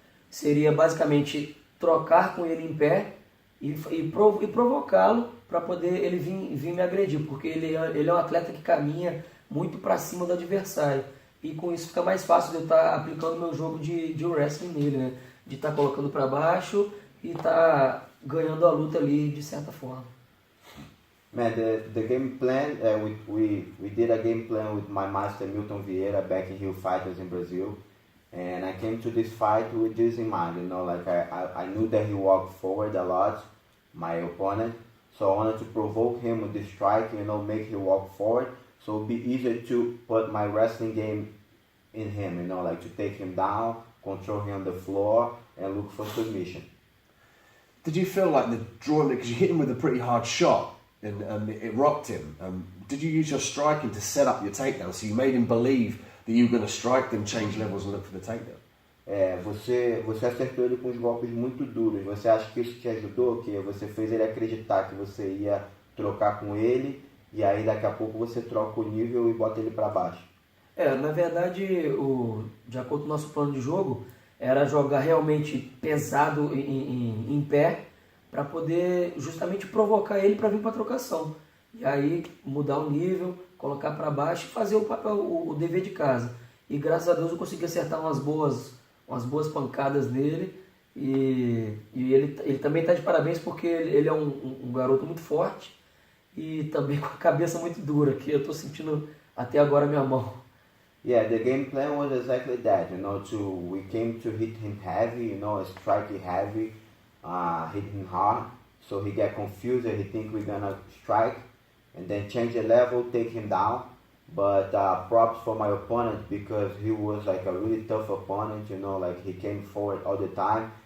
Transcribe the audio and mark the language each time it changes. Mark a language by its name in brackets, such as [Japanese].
[Portuguese] Seria basicamente trocar com ele em pé e provocá-lo para poder ele vir me agredir, porque ele é um atleta que caminha muito para cima do adversário. E com isso fica mais fácil de eu estar aplicando meu jogo de wrestling nele, né? De estar colocando para baixo e estar ganhando a luta ali de certa forma. [English] Man, the game plan, we did a game plan with my master Milton Vieira back in Rio Fighters in Brazil. And I came to this fight with this in mind, I knew that he walked forward a lot, my opponent. So I wanted to provoke him with this strike, make him walk forward. So it would be easier to put my wrestling game in him, to take him down, control him on the floor, and look for submission. Did you feel like the drawing, because you hit him with a pretty hard shot and it rocked him, did you use your striking to set up your takedown? So you made him believe that you were going to strike, then change levels and look for the takedown? [Portuguese] Você acertou ele com os golpes muito duros. Você acha que isso te ajudou? Que você fez ele acreditar que você ia trocar com ele e aí daqui a pouco você troca o nível e bota ele para baixo? Na verdade, de acordo com o nosso plano de jogo, era jogar realmente pesado em pé para poder justamente provocar ele para vir para a trocação. E aí mudar o nível, colocar para baixo e fazer o dever de casa. E graças a Deus eu consegui acertar umas boas pancadas nele. E ele também está de parabéns porque ele é um garoto muito forte e também com a cabeça muito dura, que eu estou sentindo até agora a minha mão. [English] Yeah, the game plan was exactly that, we came to hit him heavy, strike heavy, hit him hard, so he get confused and he think we're gonna strike, and then change the level, take him down. But props for my opponent because he was like a really tough opponent, he came forward all the time